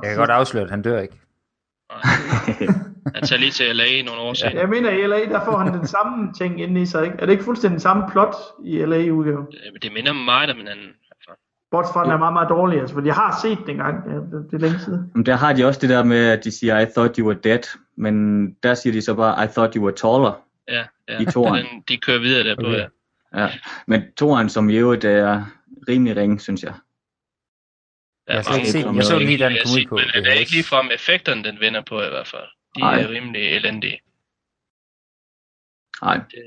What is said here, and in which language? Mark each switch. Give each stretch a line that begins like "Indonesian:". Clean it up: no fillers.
Danish: Jeg kan godt afsløre, at han dør ikke. Han tager lige til LA nogle år siden. Ja, jeg mener, i LA, der får han den samme ting inde i sig, ikke? Er det ikke fuldstændig den samme plot i LA-udgaven? Det minder mig om en anden. Bortset fra, den er meget, meget dårlig, altså, fordi jeg har set den engang, det er længe siden. Men der har de også det der med, at de siger,
English: I thought you were dead,
Danish: men der siger de så bare,
English: I thought you were taller.
Danish: Ja, ja. I toren. De kører videre derpå, okay. Ja. Men toren, som i øvrigt er rimelig ringe, synes jeg. Jeg så lige, da den kom ud på. Men det er ikke ligefrem effekterne, den vender på i hvert fald. De er rimelig elendige. Nej.